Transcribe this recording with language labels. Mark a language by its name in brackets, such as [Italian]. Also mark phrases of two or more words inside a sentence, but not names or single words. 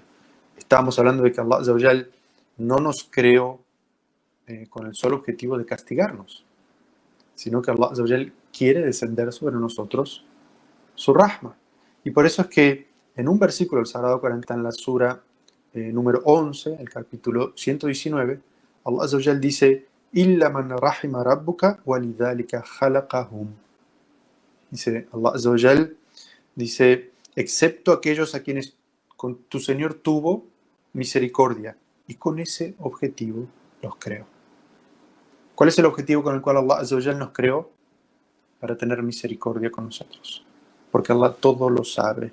[Spanish] Estábamos hablando de que [Arabic] الله عز وجل [Spanish] no nos creó con el solo objetivo de castigarnos, sino que [Arabic] الله عز وجل [Spanish] quiere descender sobre nosotros su rahma. Y por eso es que en un versículo del Sagrado Corán, en la sura número 11, el capítulo 119, [Arabic] الله عز وجل dice, «إلا من رحم ربك ولذلك خلقهم». Dice الله عز وجل, [Spanish] dice, excepto aquellos a quienes con tu Señor tuvo misericordia, y con ese objetivo los creó. ¿Cuál es el objetivo con el cual [Arabic] الله عز وجل [Spanish] nos creó? Para tener misericordia con nosotros. Porque Allah todo lo sabe.